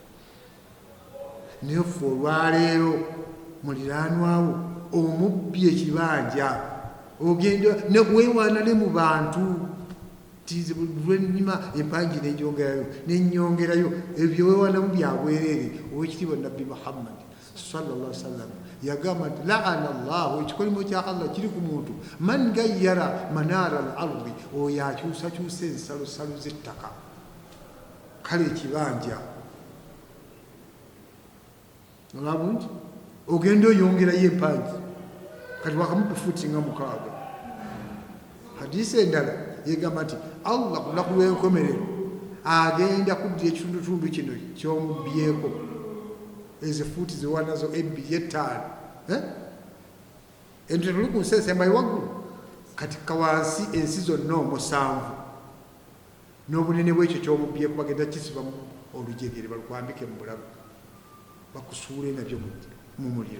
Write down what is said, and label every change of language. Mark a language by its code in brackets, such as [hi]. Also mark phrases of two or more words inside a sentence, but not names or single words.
[lg] Naye ffe olwaleero muliraanwawo omubbi ekibanja ogenda weewaana ne mu bantu lwenyuma empangi nenyongerayo ebyo weewaanamu byabwereere. Owekitiibwa Nabbi Muhammad [ar] صلى الله عليه وسلم [lg] yagamba nti [ar] لعن الله, [lg] ekikolimo kya Allah kiri ku muntu [ar] من غير منار الأرض, [lg] oyo akyusakyusa ensalosalo z'ettaka. Kale ekibanja olaba nti ogenda oyongerayo empangi kati wakamupa fuuti nga 6. Hadiisi endala yegamba nti Allah ku lunaku lw'enkomerero agenda kuddira ekitundutundu kino ky'omubbyeko ezo fuuti ziwanazo 2-5 ente tuli ku nsi esembayo waggulu kati kawansi ensi zonna 7 n'obunene bwekyo ky'omubbyeko bagenda kisibamu olujegere balukwambike mu bulago bakusuule nabyo mu muliro.